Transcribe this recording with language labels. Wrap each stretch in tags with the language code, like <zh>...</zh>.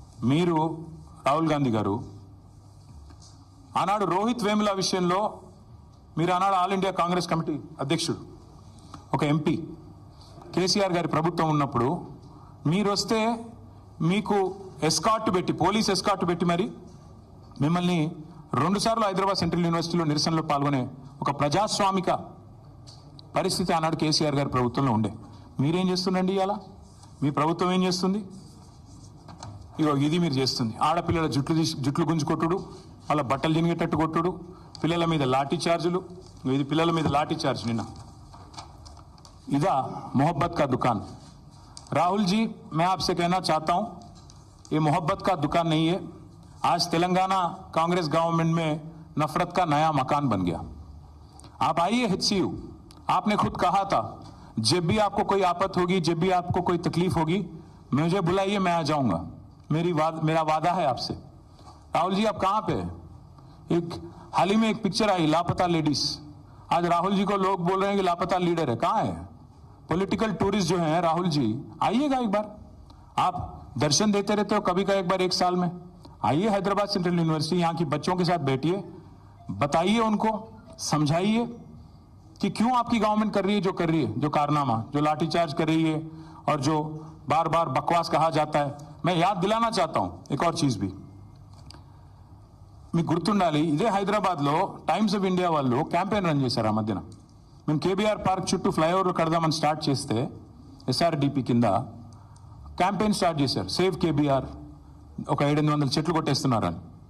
<te>మీరు రాహుల్ గాంధీ గారు ఆనాడు రోహిత్ వేముల విషయంలో మీరు ఆనాడు ఆల్ ఇండియా కాంగ్రెస్ కమిటీ అధ్యక్షుడు, ఒక ఎంపీ, కేసీఆర్ గారి ప్రభుత్వం ఉన్నప్పుడు మీరు వస్తే మీకు ఎస్కార్ట్ పెట్టి, పోలీస్ ఎస్కార్ట్ పెట్టి మరి మిమ్మల్ని 2 సార్లు హైదరాబాద్ సెంట్రల్ యూనివర్సిటీలో నిరసనలో పాల్గొనే ఒక ప్రజాస్వామిక పరిస్థితి ఆనాడు కేసీఆర్ గారి ప్రభుత్వంలో ఉండే. మీరేం చేస్తుండండి ఇవాళ? మీ ప్రభుత్వం ఏం చేస్తుంది? ఇది మీరు చేస్తుంది. ఆడపిల్లల జుట్లు గుంజుకొట్టుడు, వాళ్ళ బట్టలు చినిగేటట్టు కొట్టుడు, పిల్లల మీద లాఠీ చార్జులు. ఇది పిల్లల మీద లాఠీ చార్జ్ నిన్న. ఇదా</te> <hi>मोहब्बत का दुकान? राहुल जी, मैं आपसे कहना चाहता हूं, ये मोहब्बत का दुकान नहीं है. आज तेलंगाना कांग्रेस गवर्नमेंट में नफरत का नया मकान बन गया. आप आइए HCU, आपने खुद कहा था जब भी आपको कोई आफत होगी, जब भी आपको कोई तकलीफ होगी, मुझे बुलाइए, मैं आ जाऊंगा. मेरा वादा है आपसे. राहुल जी आप कहां पे? एक हाल ही में एक पिक्चर आई, लापता लेडीज. आज राहुल जी को लोग बोल रहे हैं कि लापता लीडर है. कहां है? पॉलिटिकल टूरिस्ट जो हैं राहुल जी, आइएगा एक बार. आप दर्शन देते रहते हो कभी का एक बार 1 साल में. आइए हैदराबाद सेंट्रल यूनिवर्सिटी, यहाँ की बच्चों के साथ बैठिए, बताइए उनको, समझाइए कि क्यों आपकी गवर्नमेंट कर रही है जो कर रही है, जो कारनामा, जो लाठीचार्ज कर रही है और जो बार बार बकवास कहा जाता है. मैं याद दिलाना चाहता हूं एक और चीज भी.</hi> <te>మీకు గుర్తుండాలి, ఇదే హైదరాబాద్లో టైమ్స్ ఆఫ్ ఇండియా వాళ్ళు క్యాంపెయిన్ రన్ చేశారు. ఆ మధ్యన మేము కేబీఆర్ పార్క్ చుట్టూ ఫ్లైఓవర్ కడదామని స్టార్ట్ చేస్తే SRDP కింద క్యాంపెయిన్ స్టార్ట్ చేశారు, సేవ్ కేబీఆర్, ఒక 700 చెట్లు కొట్టేస్తున్నారని.</te>